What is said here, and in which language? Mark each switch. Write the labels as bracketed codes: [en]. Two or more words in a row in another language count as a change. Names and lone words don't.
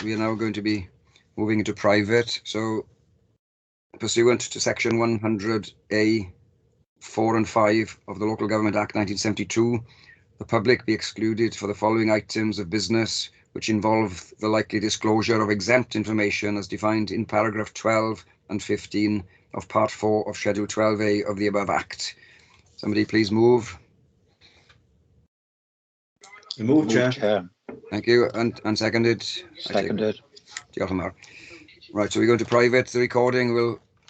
[en] We are now going to be moving into private. So pursuant to section 100A 4 and 5 of the Local Government Act 1972, the public be excluded for the following items of business which involve the likely disclosure of exempt information as defined in paragraph 12 and 15 of part 4 of schedule 12A of the above act. Somebody please move. Move, Chair. Thank you. And seconded? Seconded. [cy] Diolch yn fawr. [en] Right, so we go into private. The recording will